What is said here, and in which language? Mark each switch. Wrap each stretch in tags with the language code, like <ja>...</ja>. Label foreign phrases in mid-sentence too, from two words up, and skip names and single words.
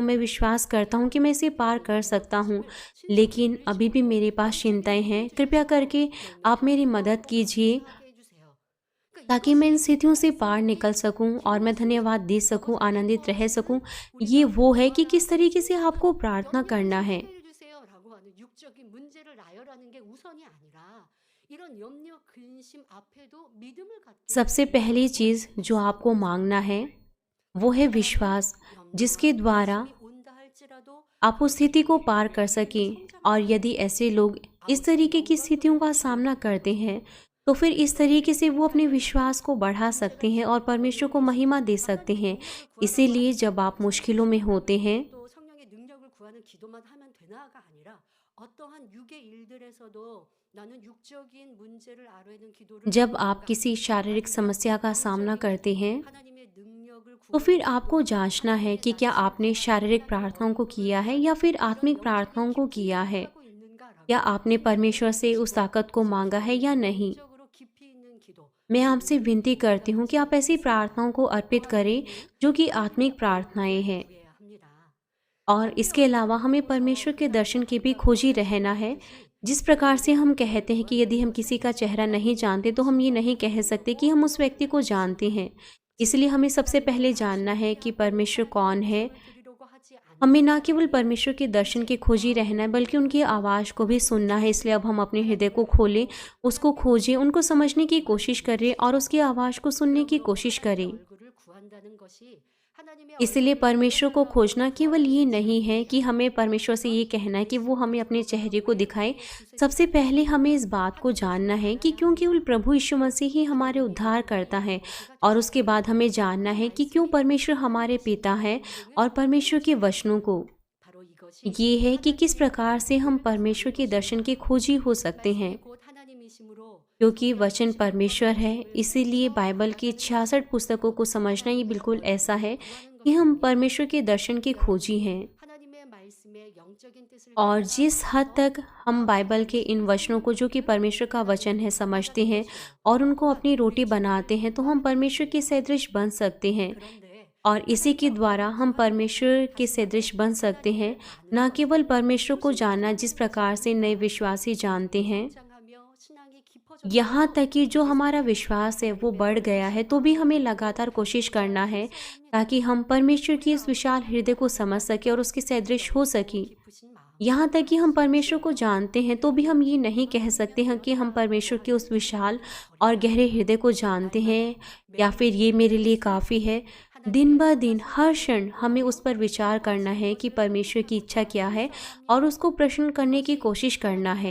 <hi>मैं विश्वास करता हूँ कि मैं इसे पार कर सकता हूँ, लेकिन अभी भी मेरे पास चिंताएं हैं। कृपया करके आप मेरी मदद कीजिए ताकि मैं इन स्थितियों से पार निकल सकूं और मैं धन्यवाद दे सकूं, आनंदित रह सकूं। ये वो है कि किस तरीके से आपको प्रार्थना करना है।</hi> <ko>라고 하는 육적인 문제를 나열하는 게 우선이 아니라 이런 염려 근심 앞에도 믿음을 갖게</ko> <hi>सबसे पहली चीज़ जो आपको मांगना है वो है विश्वास, जिसके द्वारा</hi> <ko>온다 할지라도</ko> <hi>आप उस स्थिति को पार कर सकें। और यदि ऐसे लोग इस तरीके की स्थितियों का सामना करते हैं तो फिर इस तरीके से वो अपने विश्वास को बढ़ा सकते हैं और परमेश्वर को महिमा दे सकते हैं। इसीलिए जब आप मुश्किलों में होते हैं,</hi> <ko>또 성령의 능력을 구하는 기도만 하면 되나가 아니라 어떠한 육의 일들에서도 나는 육적인 문제를 아뢰는 기도를</ko> <hi>जब आप किसी शारीरिक समस्या का सामना करते हैं</hi> <ko>하나님의 능력을</ko> <hi>तो फिर आपको जांचना है कि क्या आपने शारीरिक प्रार्थनाओं को किया है या फिर आत्मिक प्रार्थनाओं को किया है,</hi> <ko>구하고 있는가라고</ko> <hi>या आपने परमेश्वर से उस ताकत को मांगा है या नहीं।</hi> <ko>적으로 깊이 있는 기도</ko> <hi>मैं आपसे विनती करती हूँ कि आप ऐसी प्रार्थनाओं को अर्पित करें जो कि आत्मिक प्रार्थनाएं हैं।</hi> <ko>구해야 합니다.</ko> <hi>और इसके अलावा हमें परमेश्वर के दर्शन की भी खोजी रहना है। जिस प्रकार से हम कहते हैं कि यदि हम किसी का चेहरा नहीं जानते तो हम ये नहीं कह सकते कि हम उस व्यक्ति को जानते हैं। इसलिए हमें सबसे पहले जानना है कि परमेश्वर कौन है।</hi> <ko>드리려고 하지 않</ko> <hi>हमें ना केवल परमेश्वर के दर्शन की खोजी रहना है बल्कि उनकी आवाज़ को भी सुनना है। इसलिए अब हम अपने हृदय को खोलें, उसको खोजें, उनको समझने की कोशिश करें और उसकी आवाज़ को सुनने की कोशिश करें।</hi> <ko>얼굴을 구한다는 것이 하나님의</ko> <hi>इसलिए परमेश्वर को खोजना केवल ये नहीं है कि हमें परमेश्वर से ये कहना है कि वो हमें अपने चेहरे को दिखाए। सबसे पहले हमें इस बात को जानना है कि क्यों केवल प्रभु यीशु मसीह ही हमारे उद्धार करता है, और उसके बाद हमें जानना है कि क्यों परमेश्वर हमारे पिता है और परमेश्वर के वचनों को</hi> <ko>바로 이것이</ko> <hi>ये है कि किस प्रकार से हम परमेश्वर के दर्शन की खोजी हो सकते हैं।</hi> <ko>곧 하나님이시므로</ko> <hi>क्योंकि वचन परमेश्वर है, इसीलिए बाइबल की 66 पुस्तकों को समझना ये बिल्कुल ऐसा है कि हम परमेश्वर के दर्शन की खोजी हैं।</hi> <ko>하나님의 말씀의 영적인 뜻을</ko> <hi>और जिस हद तक हम बाइबल के इन वचनों को जो कि परमेश्वर का वचन है समझते हैं और उनको अपनी रोटी बनाते हैं तो हम परमेश्वर के सदृश बन सकते हैं।</hi> <ko>그런데</ko> <hi>और इसी के द्वारा हम परमेश्वर के सदृश बन सकते हैं। न केवल परमेश्वर को जानना जिस प्रकार से नए विश्वासी जानते हैं,</hi> <ko>장하며 신앙이 깊어져</ko> <hi>यहाँ तक कि जो हमारा विश्वास है वो बढ़ गया है, तो भी हमें लगातार कोशिश करना है ताकि हम परमेश्वर की इस विशाल हृदय को समझ सके और उसके सदृश हो सके।</hi> <ko>깊으신 마음</ko> <hi>यहाँ तक कि हम परमेश्वर को जानते हैं तो भी हम ये नहीं कह सकते हैं कि हम परमेश्वर के उस विशाल और गहरे हृदय को जानते हैं या फिर ये मेरे लिए काफ़ी है। दिन ब दिन हर क्षण हमें उस पर विचार करना है कि परमेश्वर की इच्छा क्या है और उसको प्रश्न करने की कोशिश करना है।</hi>